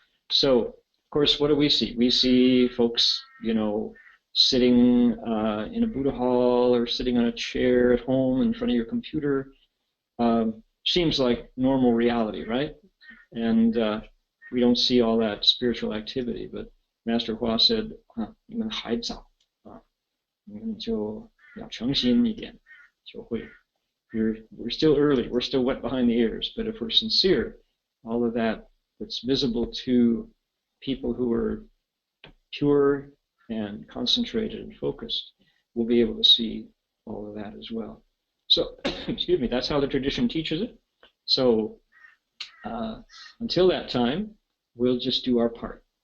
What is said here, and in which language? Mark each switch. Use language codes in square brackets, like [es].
[en] So, of course, what do we see? We see folks, sitting in a Buddha hall or sitting on a chair at home in front of your computer. Seems like normal reality, right? And we don't see all that spiritual activity. But Master Hua said, [zh] 你们还早啊，你们就要诚心一点，就会。 [en] We're still early. We're still wet behind the ears. But if we're sincere, all of that's visible to people who are pure and concentrated and focused, we'll be able to see all of that as well. So, excuse me, that's how the tradition teaches it. So, until that time, we'll just do our part.